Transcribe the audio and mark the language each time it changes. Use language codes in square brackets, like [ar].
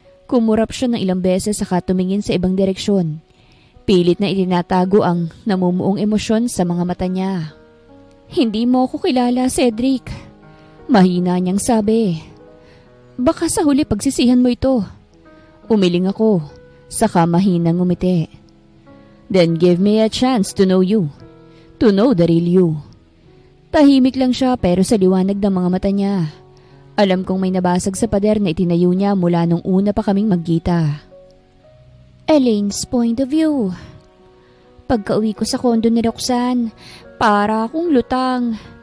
[tl] Kumurap siya ng ilang beses saka tumingin sa ibang direksyon. Pilit na itinatago ang namumuong emosyon sa mga mata niya. Hindi mo ako kilala, Cedric. Mahina niyang sabi. Baka sa huli pagsisihan mo ito. Umiling ako, saka mahinang ngumiti. [en] Then give me a chance to know you. To know the real you. [tl] Tahimik lang siya pero sa liwanag ng mga mata niya. Alam kong may nabasag sa pader na itinayo niya mula nung una pa kaming magkita. Elaine's point of view. Pagka-uwi ko sa kondo ni Roxanne, para akong lutang.